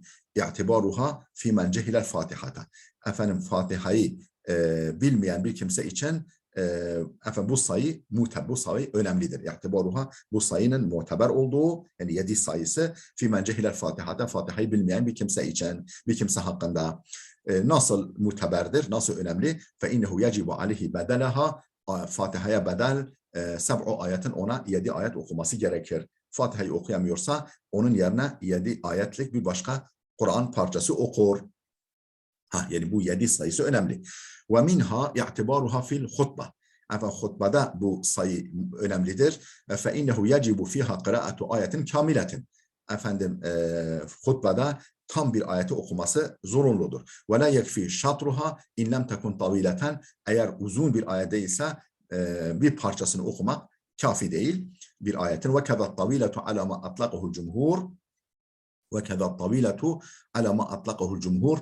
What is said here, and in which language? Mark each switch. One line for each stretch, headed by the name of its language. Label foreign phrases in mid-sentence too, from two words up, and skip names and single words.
Arabic: اعتبارها في من جهل الفاتحة.
Turkish: Efendim Fatiha'yı bilmeyen bir kimse için efendim bu sayı önemlidir. İ'tibaruha, bu sayının muteber olduğu, yani 7 sayısı,
Arabic: في من جهل الفاتحة,
Turkish: Fatiha'yı bilmeyen bir kimse için, bir kimse hakkında. Nasıl muteberdir, nasıl önemli?
Arabic: فَاِنَّهُ يَجِبُ عَلَيْهِ بَدَلَهَا,
Turkish: Fatiha'ya bedel 7 ayetin, ona 7 ayet okuması gerekir. Fatiha'yı okuyamıyorsa onun yerine 7 ayetlik bir başka Kur'an parçası okur. Yani bu 7 sayısı önemli.
Arabic: وَمِنْهَا يَعْتِبَارُهَا فِي الْخُطْبَةِ.
Turkish: Efendim hutbada bu sayı önemlidir.
Arabic: فَاِنَّهُ يَجِبُ فِيهَا قِرَاءَةُ آيَةٍ كَامِلَةٍ.
Turkish: Efendim hutbada tam bir ayeti okuması zorunludur.
Arabic: ولا يكفي شطرها إن لم تكن طويلة.
Turkish: Eğer uzun bir ayet değilse bir parçasını okumak kafi değil bir ayetin.
Arabic: وكذا طويلة على ما أطلقه جمهور. وكذا طويلة على ما أطلقه جمهور.